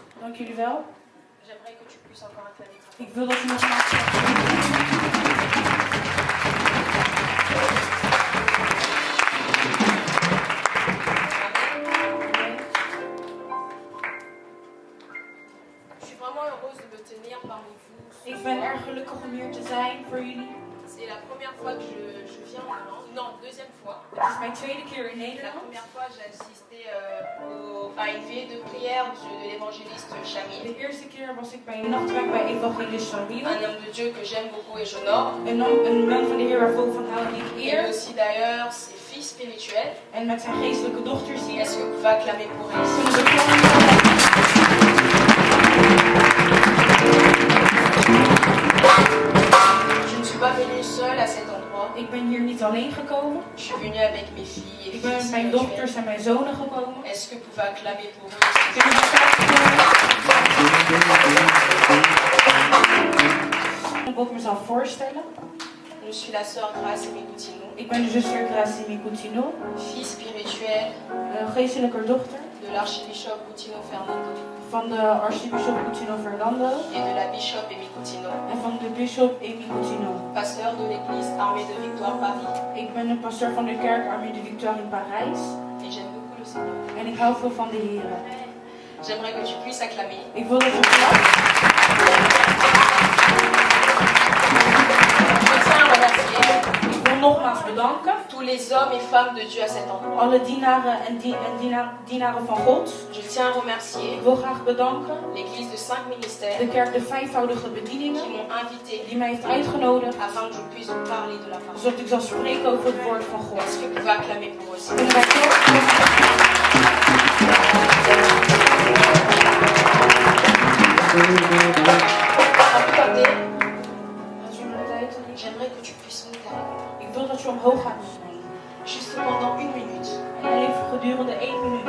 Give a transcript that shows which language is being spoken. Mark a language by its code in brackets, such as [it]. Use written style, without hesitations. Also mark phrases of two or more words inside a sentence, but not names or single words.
[nl] Dank jullie wel. [fr] J'aimerais que tu puisses encore acclamer. [nl] Ik wil dat je nogmaals... [fr] Je suis vraiment heureuse de me tenir parmi vous. [nl] Ik ben erg gelukkig om hier te zijn voor jullie. [fr] C'est la première fois que je viens en Hollande. Non, deuxième fois. [nl] Het is mijn tweede keer in [fr] La [nl] Nederland. [fr] première fois, j'ai assisté à une veillée de prière de l'évangéliste Chamil. [nl] De eerste keer was ik bij een nachtwerk bij evangelist Shamil. [fr] Un homme de Dieu que j'aime beaucoup et j'honore. [nl] Een man van de Heer waarvoor ik van hou en ik [fr] Et [nl] eer. [fr] aussi d'ailleurs ses fils spirituels. [nl] En met zijn geestelijke dochters hier. [fr] Est-ce que vous pouvez acclamer pour eux ici? [nl] Kunnen we klappen? [fr] Je ne suis pas venue seule à cet endroit. [nl] Ik ben hier niet alleen gekomen. [fr] Je suis venue avec mes filles et [nl] Ik ben [fr] fils [nl] met mijn [fr] spirituels. [nl] dochters en mijn zonen gekomen. [fr] Est-ce que vous pouvez acclamer pour eux? [nl] Kunnen we klappen? Ik wil ik mezelf voorstellen. [fr] Je suis la sœur Grace Mikoutino, [nl] Ik ben de zuster Gracie Mikoutino, [fr] fille spirituelle [nl] geestelijke dochter [fr] de l'archibishop Coutinho Fernando [nl] van de archbisschop Coutinho Fernando [fr] et de la bishop Amy Coutinho, [nl] en van de bisschop Amy Coutinho. [fr] pasteur de l'église Armée de Victoire Paris. [nl] Ik ben een pasteur van de kerk Armée de Victoire in Parijs [fr] Et j'aime beaucoup le Seigneur. [nl] en ik hou veel van de Heer. [fr] J'aimerais que tu puisses acclamer. [nl] Ik wil dat je klapt. [fr] Je tiens à remercier [nl] Ik wil nogmaals bedanken [fr] tous les hommes et femmes de Dieu à cet endroit. [nl] alle dienaren en dienaren van God. [fr] Je tiens à remercier [nl] Ik wil graag bedanken [fr] l'église de 5 ministères [nl] de kerk de vijfvoudige [fr] qui [nl] bedieningen [fr] m'ont invité [nl] die mij heeft uitgenodigd [fr] afin que je puisse vous parler de la parole. [nl] zodat ik zal spreken over het woord van God. [fr] Est-ce que vous pouvez acclamer pour eux aussi? [nl] Kunnen wij klappen? [fr] Sans plus tarder, [nl] Als u mijn tijd hebt. [fr] j'aimerais que tu puisses monter avec moi. [nl] Ik wil dat je omhoog gaat met mij. [fr] Juste pendant 1 minute. [nl] En even gedurende 1 minuut.